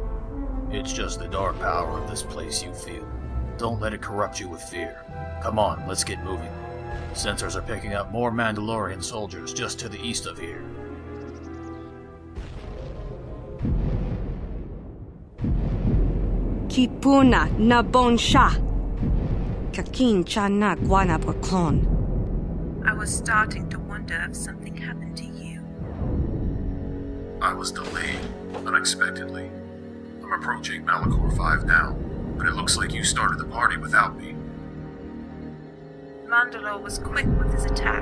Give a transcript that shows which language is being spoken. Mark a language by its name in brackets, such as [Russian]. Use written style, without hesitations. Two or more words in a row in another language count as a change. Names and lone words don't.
[English] It's just the dark power of this place you feel. Don't let it corrupt you with fear. Come on, let's get moving. Sensors are picking up more Mandalorian soldiers just to the east of here. Kipuna na bon sha. Kakin cha na guana porkon. I was starting to wonder if something happened to you. I was delayed, unexpectedly. I'm approaching Malachor 5 now, but it looks like you started the party without me. Mandalore was quick with his attack.